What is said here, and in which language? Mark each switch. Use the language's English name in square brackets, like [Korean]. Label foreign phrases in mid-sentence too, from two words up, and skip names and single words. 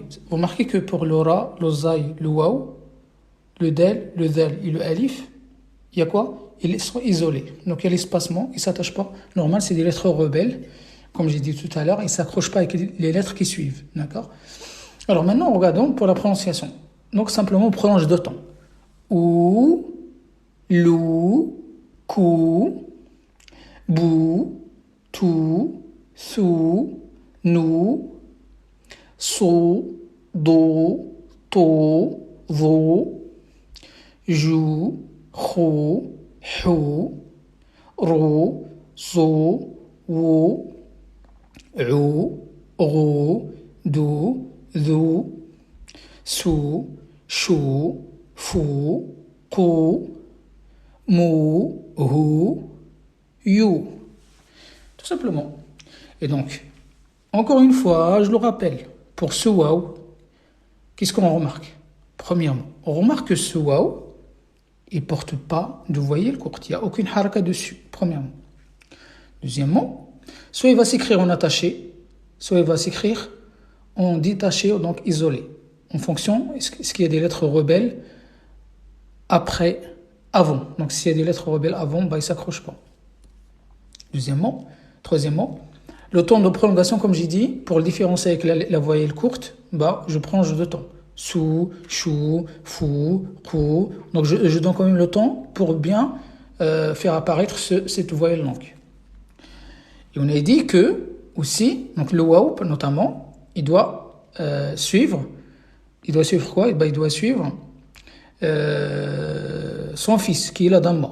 [French] Vous remarquez que pour le ra, le zay, le waw, le del, le zal et le alif, il y a quoi? Ils sont isolés. Donc, il y a l'espacement, ils ne s'attachent pas. Normal, c'est des lettres rebelles. Comme j'ai dit tout à l'heure, ils ne s'accrochent pas avec les lettres qui suivent. D'accord? Alors, maintenant, regardons pour la prononciation. Donc, simplement, on prolonge deux temps. Ou, lou, kou, bou, tu, su, nu, so, do, to, vo, ju, ho, hu, ro, zo, wo, u, ro, do, ذو سو شو فو كو مو هو you. Tout simplement. Et donc, encore une fois, je le rappelle, pour ce waw, qu'est-ce qu'on remarque? Premièrement, on remarque que ce waw, il ne porte pas de voyelle courte. Il n'y a aucune haraka dessus, premièrement. Deuxièmement, soit il va s'écrire en attaché, soit il va s'écrire en détaché, donc isolé, en fonction, est-ce qu'il y a des lettres rebelles avant. Donc s'il y a des lettres rebelles avant, bah, il ne s'accroche pas. Troisièmement, le temps de prolongation, comme j'ai dit, pour le différencier avec la voyelle courte, bah, je prolonge de temps. Sou, chou, fou, kou. Donc je donne quand même le temps pour bien faire apparaître cette voyelle longue. Et on a dit que, aussi, donc le waw notamment, il doit suivre quoi? Il doit suivre son fils, qui est la damma.